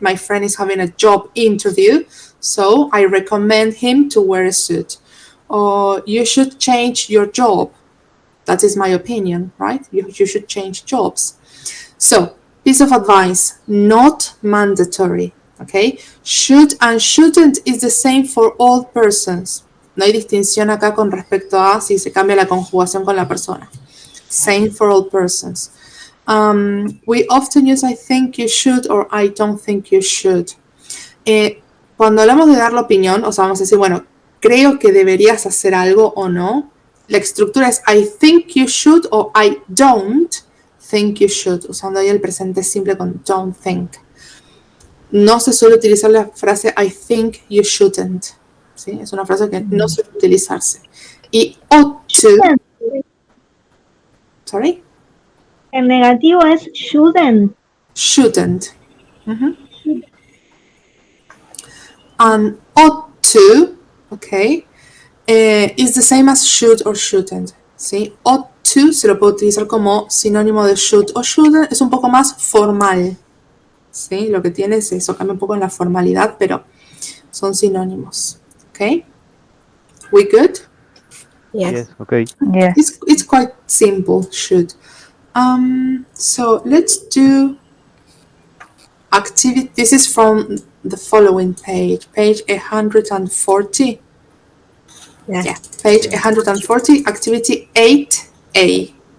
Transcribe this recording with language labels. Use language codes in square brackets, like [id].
[en] My friend is having a job interview, so I recommend him to wear a suit. Or you should change your job. That is my opinion, right? You should change jobs. So, piece of advice, not mandatory, okay? Should and shouldn't is the same for all persons. [es] No hay distinción acá con respecto a si se cambia la conjugación con la persona. [en] Same for all persons. We often use I think you should or I don't think you should. [es] Cuando hablamos de dar la opinión, o sea, vamos a decir, bueno, creo que deberías hacer algo o no, la estructura es [en] I think you should [es] o [en] I don't think you should, [es] usando ahí el presente simple con don't think. No se suele utilizar la frase [en] I think you shouldn't. [es] ¿Sí? Es una frase que no suele utilizarse. Y ought to... [en] Sorry? [es] El negativo es shouldn't. [en] Shouldn't. And ought to, okay, is the same as should or shouldn't. [es] ¿Sí? Ought to se lo puede utilizar como sinónimo de should o shouldn't, es un poco más formal. ¿Sí? Lo que tiene es eso, cambia un poco en la formalidad, pero son sinónimos. [en] Okay? We good? Yes, okay. Yeah. It's quite simple, should. So let's do activity. This is from the following page 140. Yeah, page 140, activity 8A.